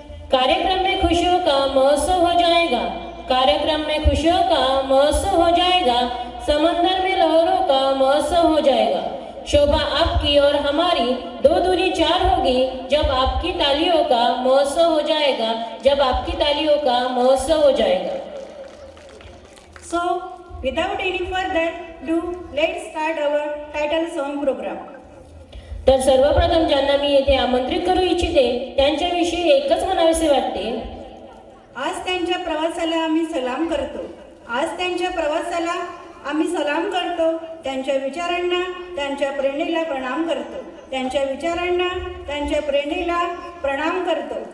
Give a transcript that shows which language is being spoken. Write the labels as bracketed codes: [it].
[hi] कार्यक्रम में खुशियों का महोत्सव हो जाएगा, कार्यक्रम में खुशियों का महोत्सव हो जाएगा, समंदर में लहरों का महोत्सव हो जाएगा। शोभा आपकी और हमारी दो दूनी चार होगी जब आपकी तालियों का महोत्सव हो जाएगा, जब आपकी तालियों का महोत्सव हो जाएगा। [en] So, without any further ado, let's start our title song program. [mr] तर सर्वप्रथम ज्यांना मी येथे आमंत्रित करू इच्छिते त्यांच्याविषयी एकच म्हणावेसे वाटते, आज त्यांच्या प्रवासाला आम्ही सलाम करतो, आज त्यांच्या प्रवासाला आम्ही सलाम करतो, त्यांच्या विचारांना त्यांच्या प्रेरणेला प्रणाम करतो, त्यांच्या विचारांना त्यांच्या प्रेरणेला प्रणाम करतो।